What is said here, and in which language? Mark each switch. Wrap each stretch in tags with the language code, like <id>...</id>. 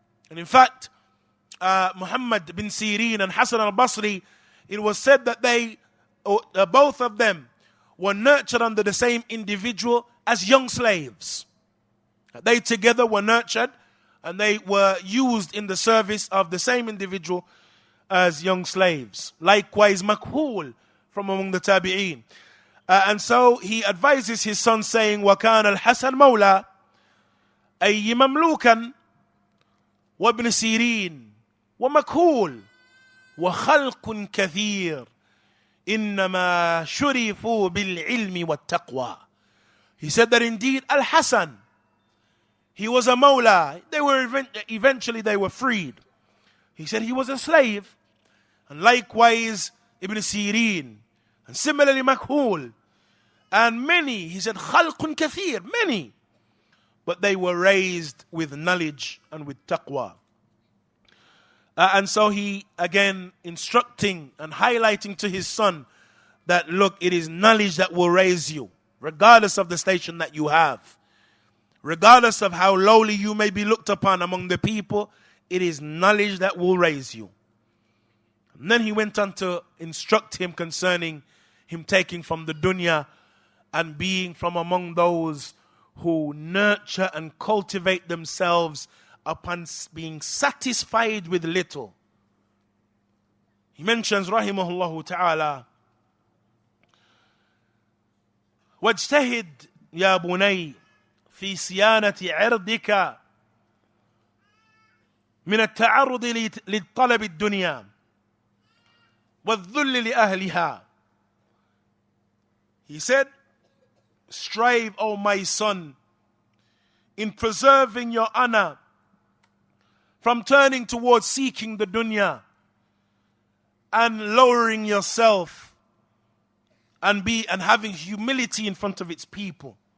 <en>And in fact, Muhammad ibn Sirin and Hasan al-Basri, it was said that they, both of them, were nurtured under the same individual as young slaves. They together were nurtured and they were used in the service of the same individual as young slaves. Likewise, Makhul from among the Tabi'een. And so he advises his son saying,</en> <ar>وَكَانَ الْحَسَنْ مَوْلَى أَيِّ مَمْلُوكًا وَابْنِ سِيرِينَ وَمَكْهُولٍ وَخَلْقٌ كَثِيرٌ إِنَّمَا شُرِفُوا بِالْعِلْمِ وَالتَّقْوَى.</ar> <en>He said that indeed Al-Hasan, he was a mawla. Eventually they were freed. He said he was a slave. And likewise Ibn Sirin. And similarly Makhul. And many, he said, khalqun kathir, many. But they were raised with knowledge and with taqwa. And so he, again, instructing and highlighting to his son that, look, it is knowledge that will raise you, regardless of the station that you have. Regardless of how lowly you may be looked upon among the people, it is knowledge that will raise you. And then he went on to instruct him concerning him taking from the dunya and being from among those who nurture and cultivate themselves upon being satisfied with little. He mentions, rahimahullah ta'ala,</en> <ar>وَاجْتَهِدْ يَا بُنَيْ في صيانة عرضك من التعرض للطلب الدنيا والذل لأهلها.</ar> <en>He said, strive, O my son, in preserving your honor from turning towards seeking the dunya and lowering yourself and having humility in front of its people.</en>